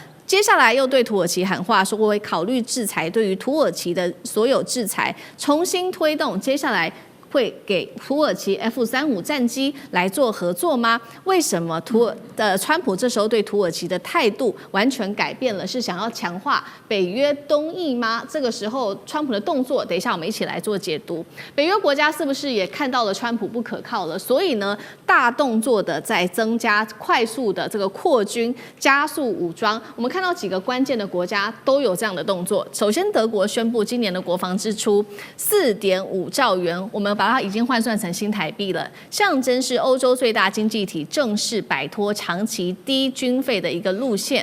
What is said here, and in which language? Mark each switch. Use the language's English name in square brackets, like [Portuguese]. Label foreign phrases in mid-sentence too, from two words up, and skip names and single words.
[Chinese] 接下來又對土耳其喊話，說我會考慮制裁，對於土耳其的所有制裁重新推動。接下來會給土耳其 F-35戰機來做合作嗎？為什麼川普這時候對土耳其的態度完全改變了？是想要強化北約東翼嗎？這個時候川普的動作，等一下我們一起來做解讀。北約國家是不是也看到了川普不可靠了？所以呢，大動作的在增加快速的这個擴軍、加速武裝。我們看到幾個關鍵的國家都有這樣的動作。首先，德國宣布今年的國防支出4.5兆元，我們把它已經換算成新台幣了，象徵是歐洲最大經濟體正式擺脫長期低軍費的一個路線。